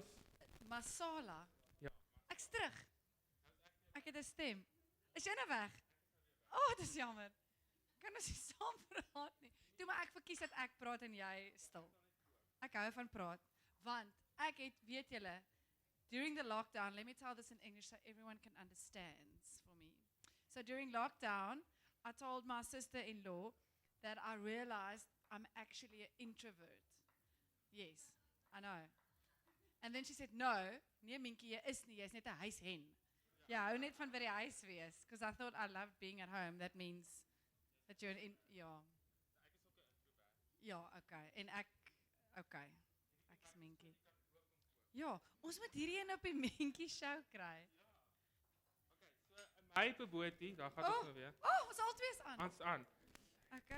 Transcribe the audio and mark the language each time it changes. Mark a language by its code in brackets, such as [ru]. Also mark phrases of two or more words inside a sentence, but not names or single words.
[af] Masala. Ja. Ek's terug. Ek het 'n stem. Is jy nou weg? Oh, dis jammer. Kan ons nie saam praat nie. Toe maar ek verkies dat ek praat en jy stil. Ek hou van praat, want ek het, weet julle, [en] during the lockdown, let me tell this in English so everyone can understand for me. So during lockdown, I told my sister-in-law that I realized I'm actually an introvert. Yes, I know. And then she said, no, [af] nee Minki, jy is nie, jy is net 'n huishen. Ja, hou net van by die huis wees, [en] because I thought I loved being at home. That means that you're ja. [af] Ja, okay. En okay. Ek is Minki. Ja, ons moet hierdie een op die Minki show kry. Okay, so my bobotie, daar gaan ons nou weer. Ons albei is aan. Ons aan. Okay.